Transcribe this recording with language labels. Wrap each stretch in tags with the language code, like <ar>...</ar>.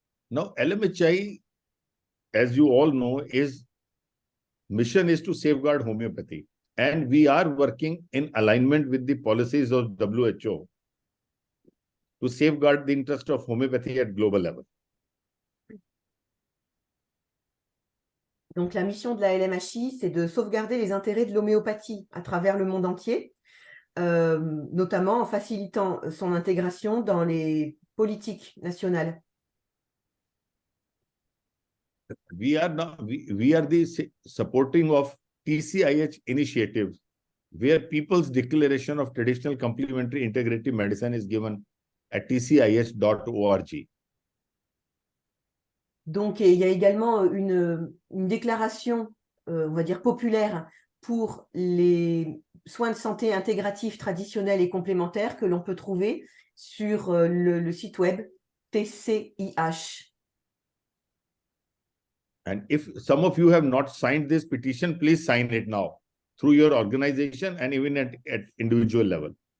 <en>Now, LMHI, as you all know, mission is to safeguard homeopathy. And we are working in alignment with the policies of WHO to safeguard the interest of homeopathy at global level.</en> <fr>Donc, la mission de la LMHI, c'est de sauvegarder les intérêts de l'homéopathie à travers le monde entier, notamment en facilitant son intégration dans les politiques nationales.</fr> <en>We are the supporting of TCIH initiatives, where people's declaration of traditional complementary integrative medicine is given at tcih.org.</en> <fr>Donc, il y a également une déclaration, on va dire, populaire pour les soins de santé intégratifs traditionnels et complémentaires que l'on peut trouver sur le site web TCIH.</fr> <en>And if some of you have not signed this petition, please sign it now through your organization and even at individual level.</en>